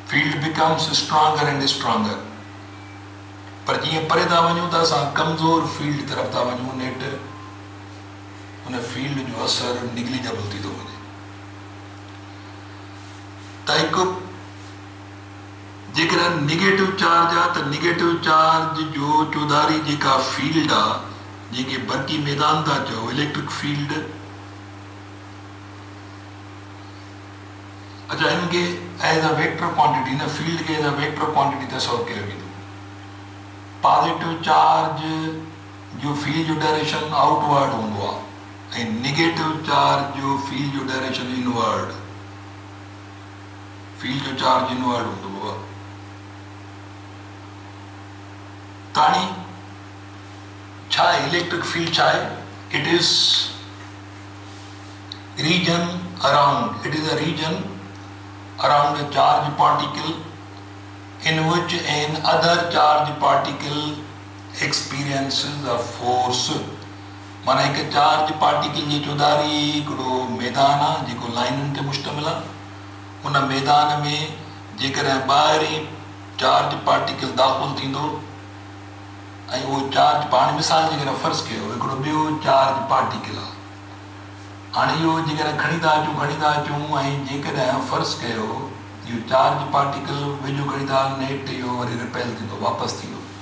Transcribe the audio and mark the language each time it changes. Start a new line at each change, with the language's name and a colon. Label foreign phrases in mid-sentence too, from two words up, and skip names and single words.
English: field becomes stronger and stronger.
Sindhi: पर जीअं परे था वञूं त असां कमज़ोर फील्ड तरफ़ था वञूं, नेट हुन फील्ड जो असर निग्लिजेबल थी थो वञे। त हिकु जेकर
English: negative charge
Sindhi: आ त
English: negative charge
Sindhi: जो चौधारी जेका फील्ड आ जेके बरकी मैदान था चो
English: electric field.
Sindhi: अच्छा इनके
English: as a vector quantity
Sindhi: न फील्ड के
English: as a vector quantity
Sindhi: तस्वर कयो वेंदो।
English: positive charge
Sindhi: जो फील्ड जो डायरेक्शन आउटवर्ड होंदो आ ऐं
English: negative charge
Sindhi: जो फील्ड जो डायरेक्शन इनवर्ड, फील्ड जो चार्ज इनवर्ड होंदो आहे। ताणी छा है
English: electric field
Sindhi: छा है?
English: it is region around, it is a region around a charged particle in which an other charged particle experiences a force।
Sindhi: माना एक
English: charge particle
Sindhi: जी चौधारी हिकिड़ो मैदान आहे जेको लाइनुनि ते मुश्तमिल आहे। उन मैदान में जेकॾहिं ॿाहिरीं
English: charge particle
Sindhi: दाख़िल थींदो ऐं उहो चार्ज पाण मिसाल जे करे फर्ज़ कयो हिकिड़ो ॿियो
English: charge particle
Sindhi: आहे। हाणे इहो जेकॾहिं खणी था अचूं ऐं जेकॾहिं फर्ज़ कयो इहो
English: charge particle
Sindhi: वेझो खणी था नेट इहो वरी रिपेल थींदो वापसि थींदो।